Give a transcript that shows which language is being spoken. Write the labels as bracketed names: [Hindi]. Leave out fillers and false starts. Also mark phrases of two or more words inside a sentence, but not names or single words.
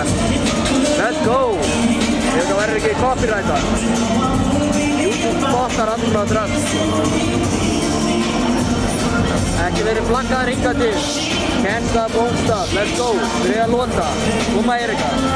[English] Let's go! [Icelandic] Ef það verður ekki copyrightar. YouTube spottar alltaf dröms. Ekki verið flaggaðar hingað til. [English] Can't stop, won't stop. Let's go! [Icelandic] Þriðja lóta. Koma Erika.